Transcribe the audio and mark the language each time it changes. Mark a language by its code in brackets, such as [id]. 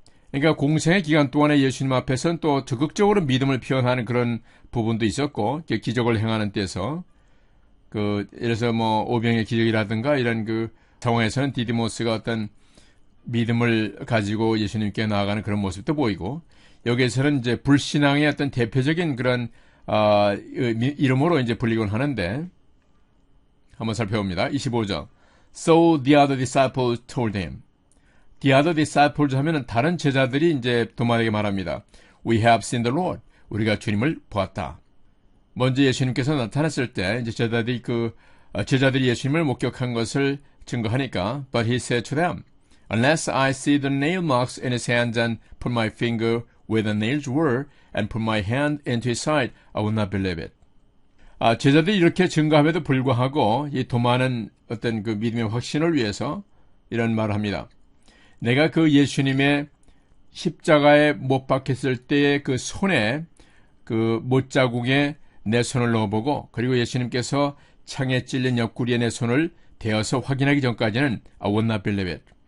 [ko] 그러니까 공생의 기간 동안에 예수님 앞에서는 또 적극적으로 믿음을 표현하는 그런 부분도 있었고 기적을 행하는 때에서 예를 들어서 오병의 기적이라든가 이런 그 상황에서는 디디모스가 어떤 믿음을 가지고 예수님께 나아가는 그런 모습도 보이고 여기에서는 이제 불신앙의 어떤 대표적인 그런 이름으로 이제 불리곤 하는데 한번 살펴봅니다. 25절. [en] So the other disciples told him. The other disciples [ko] 하면은 다른 제자들이 이제 도마에게 말합니다. [en] We have seen the Lord. [ko] 우리가 주님을 보았다. 먼저 예수님께서 나타났을 때 이제 제자들이 예수님을 목격한 것을 증거하니까 [en] But he said to them, Unless I see the nail marks in his hands and put my finger where the nails were and put my hand into his side, I will not believe it. [ko] 제자들이 이렇게 증거함에도 불구하고 이 도마는 어떤 그 믿음의 확신을 위해서 이런 말을 합니다. 내가 그 예수님의 십자가에 못 박혔을 때의 그 손에 그 못자국에 내 손을 넣어보고 그리고 예수님께서 창에 찔린 옆구리에 내 손을 대어서 확인하기 전까지는 [en] I will not believe it.